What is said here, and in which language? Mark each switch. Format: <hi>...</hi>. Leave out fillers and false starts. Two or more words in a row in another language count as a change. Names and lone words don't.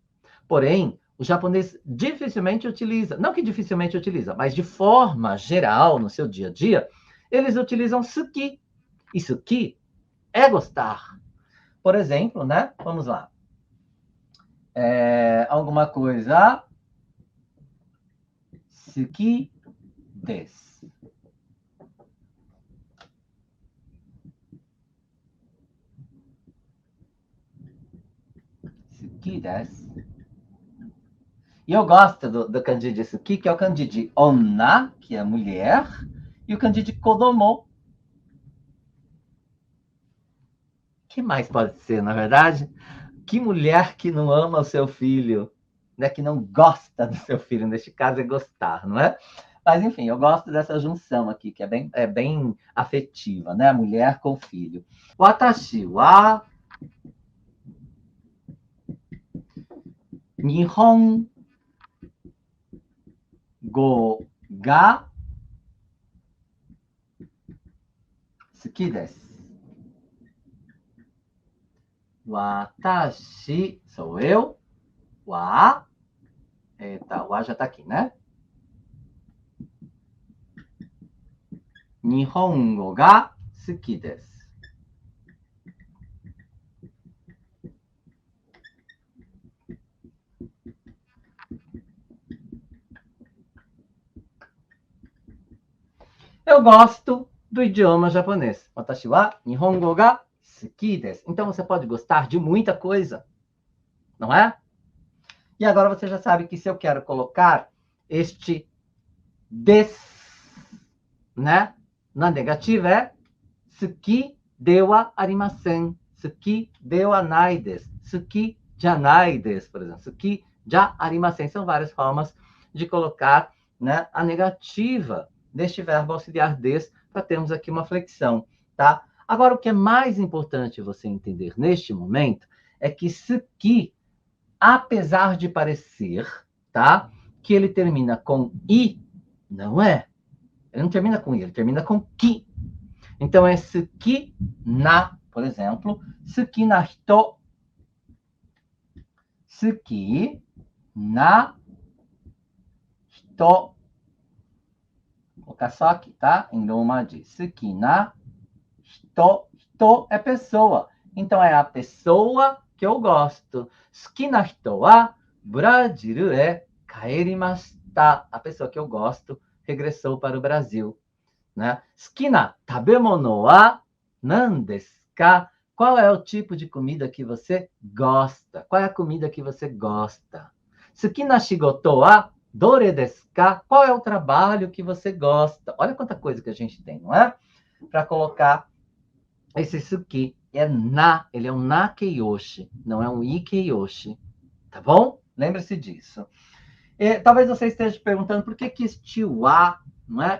<pt>Porém, o japonês dificilmente utiliza, não que dificilmente utiliza, mas de forma geral, no seu dia a dia, eles utilizam suki. E suki é gostar. Por exemplo, né? Vamos lá. Alguma coisa.</pt> <ja>好きです. 好きです.</ja> <pt>E eu gosto do kanji de suki, que é o kanji de onna, que é mulher, e o kanji de kodomo. O que mais pode ser, na verdade? Que mulher que não ama o seu filho, né? Que não gosta do seu filho, neste caso é gostar, não é? Mas, enfim, eu gosto dessa junção aqui, que é bem afetiva, né? Mulher com filho.</pt> <ja>私は日本語が好きです.</ja> <pt>Watashi, sou eu. Wa. Eita, o A já tá aqui, né?</pt> <ja>日本語が好きです.</ja> <pt>Eu gosto do idioma japonês.</pt> <ja>私は日本語が好きです.</ja> <pt>Então você pode gostar de muita coisa, não é? E agora você já sabe que se eu quero colocar este des, né? Na negativa é</pt> <ja>好きではありません. 好きではないです. 好きじゃないです,</ja> <pt>por exemplo.</pt> <ja>好きじゃありません.</ja> <pt>São várias formas de colocar, né, a negativa deste verbo auxiliar des, para termos aqui uma flexão, tá? Agora, o que é mais importante você entender neste momento é que suki, apesar de parecer, tá, que ele termina com i, não é. Ele não termina com i, ele termina com ki. Então, é</pt> <ja>好きな,</ja> <pt>por exemplo,</pt> <ja>好きな人. 好きな人.</ja> <pt>Vou colocar só aqui, tá? Em Roma de</pt> <ja>好きな人.</ja> <pt>Hito é pessoa. Então, é a pessoa que eu gosto.</pt> <ja>好きな人はブラジルへ帰りました.</ja> <pt>A pessoa que eu gosto regressou para o Brasil. Né?</pt> <ja>好きな食べ物は何ですか?</ja> <pt>Qual é o tipo de comida que você gosta? Qual é a comida que você gosta?</pt> <ja>好きな仕事はどれですか?</ja> <pt>Qual é o trabalho que você gosta? Olha quanta coisa que a gente tem, não é? Para colocar esse suki. Ele é um</pt> <ja>な形容詞,</ja> <pt>não é um</pt> <ja>い形容詞.</ja> <pt>Tá bom? Lembre-se disso. Talvez você esteja perguntando por que este wa, não é?</pt>